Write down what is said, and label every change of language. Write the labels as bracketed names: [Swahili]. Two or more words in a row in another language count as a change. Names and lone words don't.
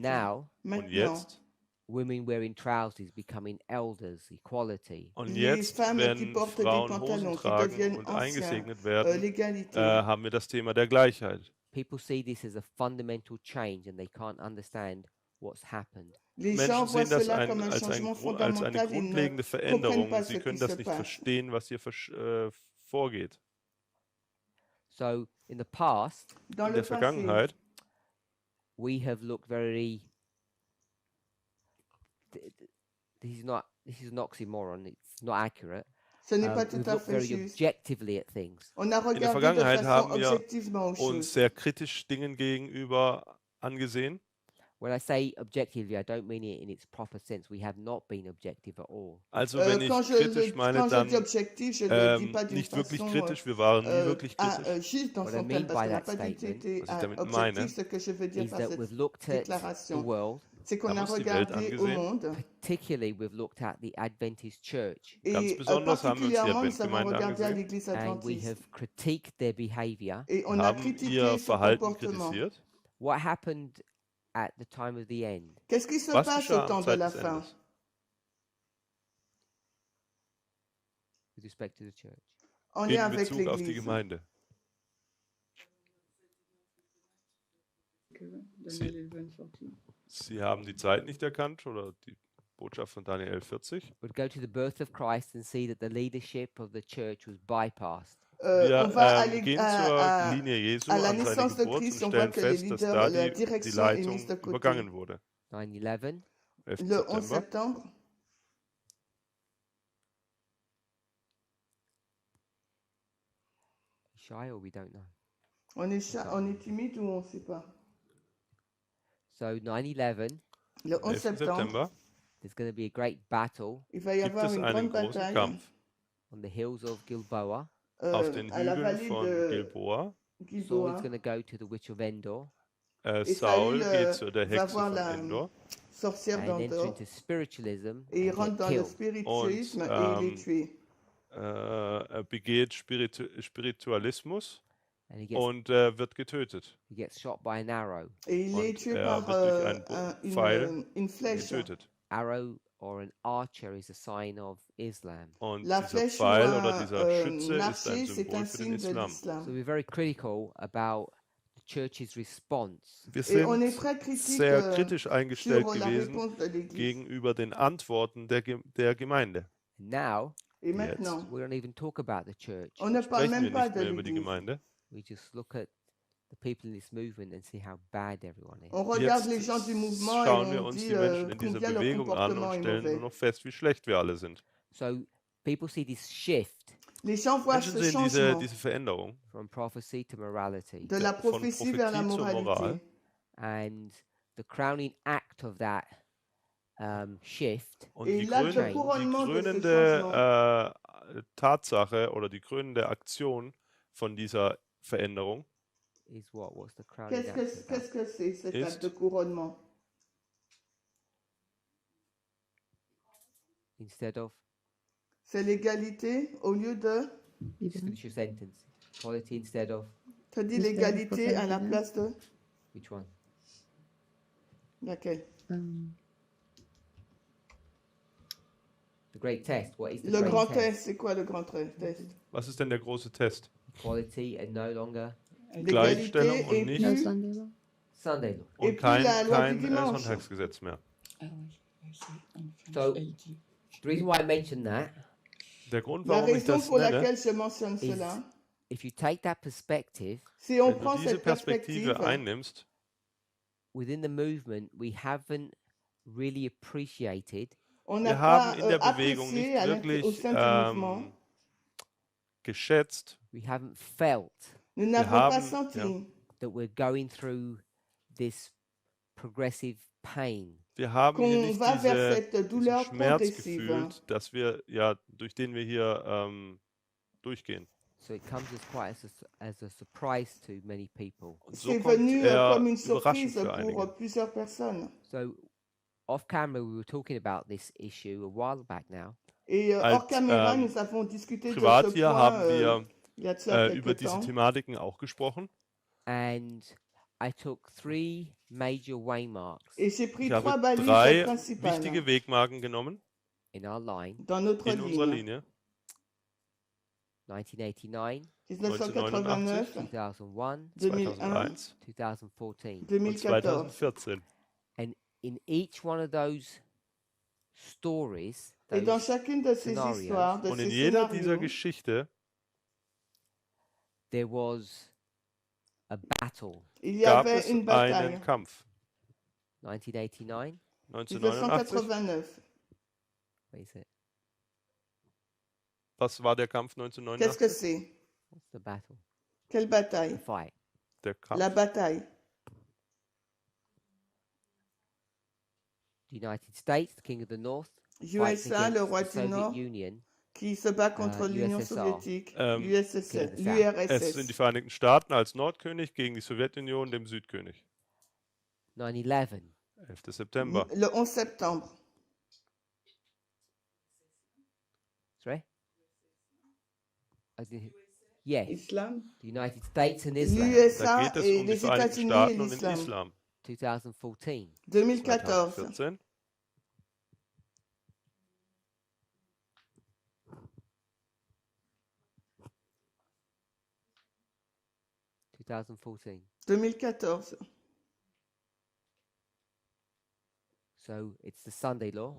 [English] Now, [German] Und [French] Maintenant, [German] jetzt, [English] women wearing trousers becoming elders, equality. [German] und [French] les [German] jetzt, [French] femmes qui [German] wenn [French] portent des [German] Frauen [French] pantalons, [German] Hosen [French] qui [German] tragen [French] deviennent [German] und [French] anciens, [German] eingesegnet werden, [French] l'égalité. [German] haben wir das Thema der Gleichheit. [English] People see this as a fundamental change and they can't understand what's happened. [French] Les [German] Menschen [French] gens voient [German] sehen das [French] cela comme un [German] als [French] changement [German] eine [French] fondamental. Ils ne [German] grundlegende [French] comprennent [German] Veränderung. [French] pas ce [German] Sie [French] qui [German] können [French] se [German] das nicht [French] passe. [German] verstehen, was hier vorgeht. [English] So, in the past, [French] Dans [German] In [French] le [German] der [French] passé, [German] Vergangenheit [English] we have looked very. This is an oxymoron. It's not accurate. [French] ce n'est pas tout [English] We've [French] à [English] looked [French] fait [English] very [French] juste. [English] objectively at things. [French] On a [German] der [French] regardé de [German] Vergangenheit [French] façon [German] haben wir [French] objectivement aux [German] uns [French] choses. [German] sehr kritisch Dingen gegenüber angesehen. [English] When I say objectively, I don't mean it in its proper sense. We have not been objective at all. [German] Also wenn ich kritisch meine, [French] Quand je dis [German] dann [French] objectif, je ne le dis pas d'une [German] nicht wirklich [French] façon [German] kritisch, wir waren nie wirklich kritisch. [French] juste dans [English] What I [French] son [English] mean [French] thème, parce [English] by [French] qu'on n'a [English] that [French] pas du tout [English] statement [French] été [German] Was ich damit [French] objectif. [German] meine, [French] Ce que je veux dire [English] Is [French] par [English] that [French] cette [English] we've looked at the [French] déclaration, [English] world, [French] c'est qu'on [German] Wir [French] a [German] haben uns die Welt [French] regardé au [German] angesehen. [French] monde, [English] particularly we've looked at the Adventist church, [German] Ganz [French] et [German] besonders haben wir uns die [French] particulièrement nous avons [German] Adventgemeinde [French] regardé à [German] angesehen [French] l'église [English] and we [French] adventiste, [English] have critiqued their behavior. [French] et on [German] und [French] a [German] haben [French] critiqué [German] ihr [French] ce [German] Verhalten [French] comportement. [German] kritisiert. [English] What happened at the time of the end? [French] Qu'est-ce qui se [German] Was [French] passe au [German] geschah am [French] temps de [German] Zeit [French] la [German] des [French] fin [German] Endes [English] With respect to the church? [French] en lien [German] in [French] avec [German] Bezug auf die [French] l'église? [German] Gemeinde? [English] Daniel 11:40. [German] Sie haben die Zeit nicht erkannt oder die Botschaft von Daniel 11,40. [English] We'd go to the birth of Christ and see that the leadership of the church was bypassed. [German] Wir [French] On va [German] gehen zur Linie Jesu [French] à la [German] an seine [French] naissance de [German] Geburt und [French] Christ, on voit [German] stellen [French] que les [German] fest, dass [French] leaders, [German] da [French] la [German] die [French] direction est mise [German] Leitung [French] de côté. [German] übergangen wurde. [English] 9/11, [German] 11. [French] Le 11 [German] September. [French] septembre, [English] shy or we don't know. [French] on est timide ou on ne sait pas? [English] So 9/11, [French] Le 11 [German] 11. [French] septembre, [German] September [English] there's going to be a great battle [French] il va y [German] gibt [French] avoir [German] es [French] une [German] einen [French] grande [German] großen [French] bataille [German] Kampf [English] on the hills of Gilboa. [German] auf den [French] à la [German] Hügeln [French] vallée [German] von [French] de [German] Gilboa. [English] Saul [French] Gilboa. [English] is going to go to the witch of Endor [French] Et [German] Saul [French] Saül [German] geht zu der [French] va [German] Hexe [French] voir [German] von [French] la [German] Endor [French] sorcière [English] and enter [French] d'Endor [English] into spiritualism [French] et il [English] and [French] rentre [English] get [French] dans le [English] killed. [French] spiritualisme [German] Und, [French] et il est tué. [German] er begeht Spiritualismus [English] And he gets, [German] und wird getötet. [English] he gets shot by an arrow. [French] Et il est [German] Und [French] tué [German] er [French] par [German] wird durch einen Pfeil [French] une flèche. [German] getötet. [English] Arrow or an archer is a sign of Islam. [German] Und [French] La [German] dieser [French] flèche [German] Pfeil [French] ou [German] oder dieser Schütze [French] un [German] ist ein [French] archer, c'est [German] Symbol [French] un [German] für den [French] signe de [German] Islam. [English] So [French] l'islam. [English] we're very critical about the church's response. [German] Wir [French] Et on est [German] sind [French] très critique [German] sehr kritisch [French] sur [German] eingestellt [French] la [German] gewesen [French] réponse de l'Église. [German] gegenüber den Antworten der Gemeinde. [English] And now [French] Et maintenant, [English] we don't even talk about the church. [French] on ne parle [German] Sprechen wir [French] même pas [German] nicht [French] de [German] mehr über die [French] l'Église. [German] Gemeinde. [English] We just look at the people in this movement and see how bad everyone is. [French] On regarde [German] Jetzt [French] les gens du mouvement et [German] schauen wir [French] on [German] uns [French] dit [German] die Menschen in dieser [French] combien leur [German] Bewegung an [French] comportement [German] und [French] est [German] stellen nur [French] mauvais. [German] noch fest, wie schlecht wir alle sind. [English] So people see this shift [French] Les gens voient [German] Menschen [French] ce [German] sehen [French] changement [German] diese Veränderung [English] from prophecy to morality. [French] de la [German] von [French] prophétie vers la [German] Prophetie zur [French] moralité. [German] Moral. [English] And the crowning act of that shift [German] Und [French] Et [German] die [French] l'acte [German] Change. [French] couronnement de ce [German] krönende [French] changement, [German] Tatsache oder die krönende Aktion von dieser Veränderung [English] is what? What's the crowning act of [French] qu'est-ce [English] that? [French] que c'est cet [German] Ist- [French] acte de couronnement? [English] Instead of, [French] C'est l'égalité au lieu de... [English] just finish your sentence. Equality instead of, [French] Tu dis [English] Instead of [French] l'égalité à la prophète. place de... [English] which one? [French] Laquelle? [English] The great test. What is the [French] Le [English] great [French] grand [English] test? [French] test, c'est quoi le grand test? [German] Was ist denn der große Test? [English] Equality and no longer [French] L'égalité [German] Gleichstellung und [French] et [German] nicht- [English] No [French] plus... [English] Sunday law. Sunday law. [French] Et [German] Und [French] puis [German] kein, [French] la loi du [German] kein [French] dimanche. [German] Sonntagsgesetz mehr. [English] So- The reason why I mention that, [German] Der Grund, [French] La [German] warum ich [French] raison [German] das [French] pour [German] nenne, [French] laquelle je mentionne [English] is [French] cela, [English] if you take that perspective, [French] si on [German] wenn [French] prend [German] du diese [French] cette perspective, [German] Perspektive einnimmst, [English] within the movement, we haven't really appreciated [French] on n'a [German] wir [French] pas [German] haben in der Bewegung [French] apprécié [German] nicht [French] au [German] wirklich [French] sein du mouvement, [German] geschätzt, [English] we haven't felt [French] nous n'avons [German] haben- [French] pas senti [German] ja. [English] that we're going through this progressive pain. [German] wir haben hier [French] qu'on [German] nicht [French] va vers cette [German] diesen [French] douleur [German] Schmerz [French] progressive. [German] gefühlt, dass wir, ja, durch den wir hier durchgehen. [English] So it comes as quite as a surprise to many people. [German] Und so [French] C'est [German] kommt [French] venu [German] er [French] comme une [German] überraschend [French] surprise [German] für [French] pour [German] einige. [French] plusieurs personnes. [English] So off camera, we were talking about this issue a while back now, [French] Et [German] Als, [French] hors caméra, nous avons discuté de [German] Privat [French] ce [German] hier [French] point [German] haben wir [French] il y a de cela [German] über [French] quelques [German] diese [French] temps. [German] Thematiken auch gesprochen. [English] and I took 3 major waymarks [French] Et j'ai pris [German] Ich 3 habe [French] balises 3 principales [German] wichtige Wegmarken genommen [English] in our line: [French] dans notre [German] in unserer [French] ligne. [German] Linie. [English] 1989, [French] 1989, [English] 2001, [French] 2001, [English] 2014. [French] 2014. [German] 2014. [English] And in each one of those stories, [French] Et dans [English] those [French] chacune de ces [English] scenarios. [French] histoires, de [German] Und in [French] ces [German] jeder dieser [French] scénarios, [German] Geschichte [English] there was a battle. [French] il y [German] gab [French] avait [German] es [French] une bataille. [German] einen Kampf. [English] 1989, [French] 1989. [German] 1989. [English] what is it? [German] Was war der Kampf [French] Qu'est-ce [German] 1989? [French] que c'est? [English] What's the battle? [French] Quelle [English] The [French] bataille? [English] fight. [German] Der Kampf. [French] La bataille. [English] The United States, the King of the North, fights [French] USA, le [English] against [French] roi [English] the [French] du [English] Soviet [French] Nord, [English] Union, [French] qui se bat contre l'Union [English] USSR. [French] soviétique, Ähm, [English] King of the South. [German] Es sind die [French] l'URSS. [German] Vereinigten Staaten als Nordkönig gegen die Sowjetunion, dem Südkönig. [English] 9/11. [German] 11. September. [French] Le 11 septembre. [English] Sorry? Yes, Islam. the United States and Islam. [German] Da [French] L'USA [German] geht es [French] et [German] um die [French] les [German] Vereinigten [French] États-Unis et [German] Staaten und den [French] l'islam. [German] Islam. [English] 2014. [French] 2014. [German] 2014. 2014. 2014. [English] So it's the Sunday law,